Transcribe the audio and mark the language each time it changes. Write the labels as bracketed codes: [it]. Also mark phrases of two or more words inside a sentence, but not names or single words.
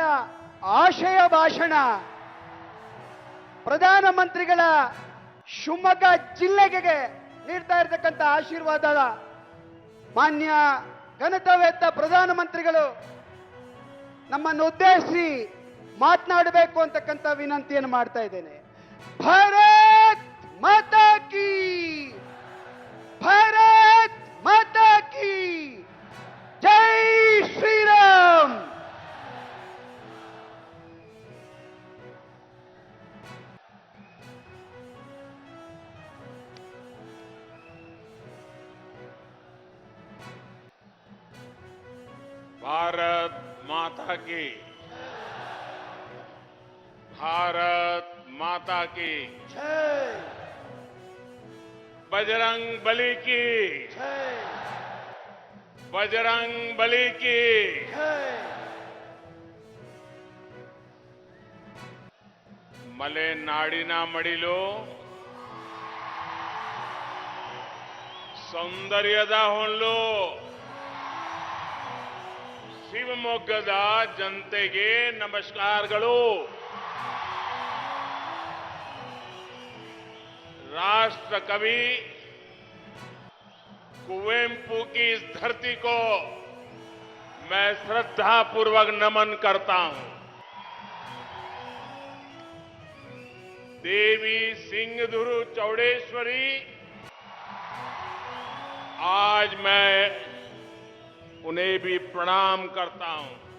[kn] ಆಶಯ ಭಾಷಣ, ಪ್ರಧಾನಮಂತ್ರಿಗಳ ಶಿವಮೊಗ್ಗ ಜಿಲ್ಲೆಗೆ ನೀಡ್ತಾ ಇರತಕ್ಕಂಥ ಆಶೀರ್ವಾದ ಮಾನ್ಯ ಘನತೆವೆತ್ತ ಪ್ರಧಾನಮಂತ್ರಿಗಳು ನಮ್ಮನ್ನು ಉದ್ದೇಶಿಸಿ ಮಾತನಾಡಬೇಕು ಅಂತಕ್ಕಂಥ ವಿನಂತಿಯನ್ನು ಮಾಡ್ತಾ ಇದ್ದೇನೆ. [hi] भारत माता की, भारत माता की जय श्रीराम. भारत माता की, भारत माता की, जय बजरंग बली की, जय बजरंग बली की. जय. [kn] ಮಲೆನಾಡಿನ ಮಡಿಲು ಸೌಂದರ್ಯದ ಹೊಳ್ಳು. ಶಿವಮೊಗ್ಗದ ಜನತೆಗೆ ನಮಸ್ಕಾರಗಳು. [hi] राष्ट्र कवि कुवेंपु की इस धरती को मैं श्रद्धापूर्वक नमन करता हूं. देवी सिंहदुरु चौड़ेश्वरी, आज मैं उन्हें भी प्रणाम करता हूं.